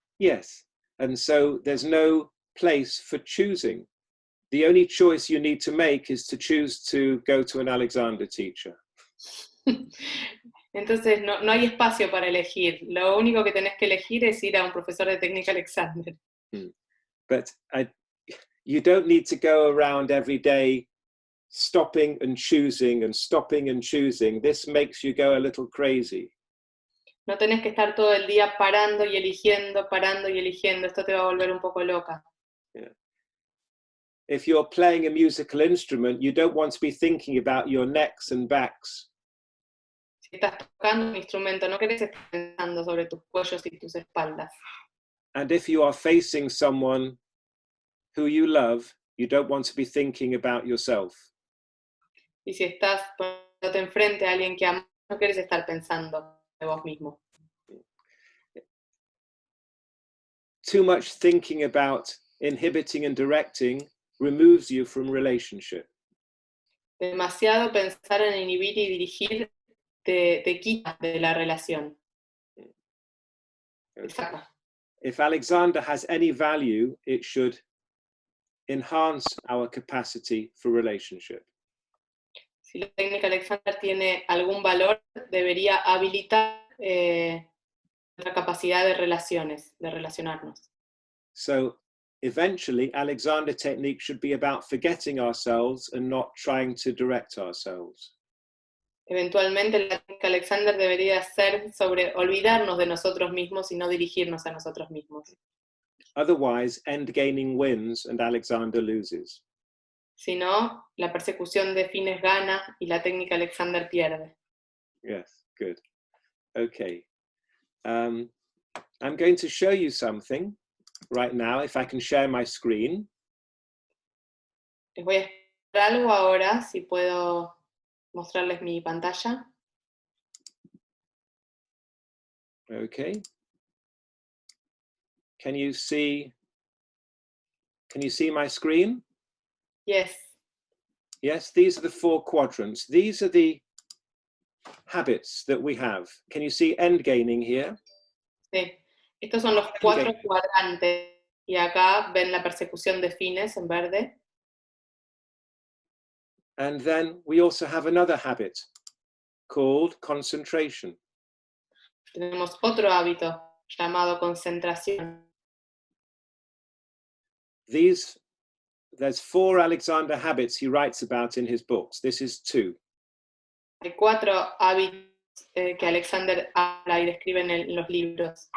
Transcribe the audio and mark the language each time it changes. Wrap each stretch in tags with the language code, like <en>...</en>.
<en>Yes, and so there's no place for choosing. The only choice you need to make is to choose to go to an Alexander teacher.</en> <es>Entonces no hay espacio para elegir. Lo único que tenés que elegir es ir a un profesor de técnica Alexander.</es> <en>But you don't need to go around every day stopping and choosing and stopping and choosing. This makes you go a little crazy.</en> <es>No tenés que estar todo el día parando y eligiendo, parando y eligiendo. Esto te va a volver un poco loca.</es> <en>Yeah. If you're playing a musical instrument, you don't want to be thinking about your necks and backs.</en> <es>Si estás tocando un instrumento, no querés estar pensando sobre tus cuellos y tus espaldas.</es> <en>And if you are facing someone who you love, you don't want to be thinking about yourself.</en> <es>Y si estás poniéndote enfrente a alguien que amas, no querés estar pensando de vos mismo.</es> <en>Too much thinking about inhibiting and directing removes you from relationship.</en> <es>Demasiado pensar en inhibir y dirigir te quita de la relación. Te saca.</es> <en>If Alexander has any value, it should enhance our capacity for relationship.</en> <es>Si la técnica Alexander tiene algún valor, debería habilitar nuestra capacidad de relaciones, de relacionarnos.</es> <en>So eventually, Alexander technique should be about forgetting ourselves and not trying to direct ourselves.</en> <es>Eventualmente la técnica Alexander debería ser sobre olvidarnos de nosotros mismos y no dirigirnos a nosotros mismos.</es> <en>Otherwise, end gaining wins and Alexander loses.</en> <es>Si no, la persecución de fines gana y la técnica Alexander pierde.</es> <en>Yes, good. Okay. I'm going to show you something right now, if I can share my screen.</en> <es>Les voy a explicar algo ahora, si puedo mostrarles mi pantalla.</es> <en>Okay. Can you see my screen? Yes. Yes, these are the 4 quadrants. These are the habits that we have. Can you see end gaining here?</en> <es>Sí. Estos son los 4 cuadrantes. Y acá ven la persecución de fines en verde.</es> <en>And then we also have another habit called concentration.</en> <es>Tenemos otro hábito llamado concentración.</es> <en>There's 4 Alexander habits he writes about in his books. This is 2.</en> <es>Hay 4 hábitos que Alexander habla y describe en los libros.</es>